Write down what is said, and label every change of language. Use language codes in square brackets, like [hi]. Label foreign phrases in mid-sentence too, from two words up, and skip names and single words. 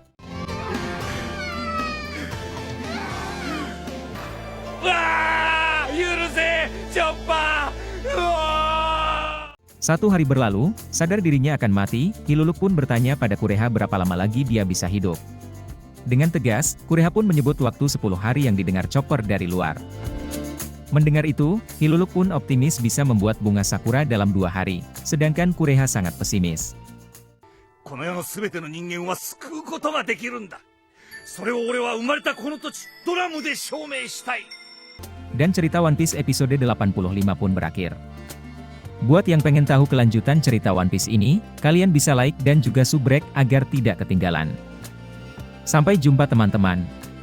[id] Satu hari berlalu, sadar dirinya akan mati, Hiluluk pun bertanya pada Kureha berapa lama lagi dia bisa hidup. Dengan tegas, Kureha pun menyebut waktu 10 hari yang didengar Chopper dari luar. Mendengar itu, Hiluluk pun optimis bisa membuat bunga sakura dalam 2 hari, sedangkan Kureha sangat pesimis. [ja] この世の全ての人間は救うことができるんだ。それを俺は生まれたこの土地、ドラムで証明したい。 [id] Dan cerita One Piece episode 85 pun berakhir. Buat yang pengen tahu kelanjutan cerita One Piece ini, kalian bisa like dan juga subrek agar tidak ketinggalan. Sampai jumpa teman-teman.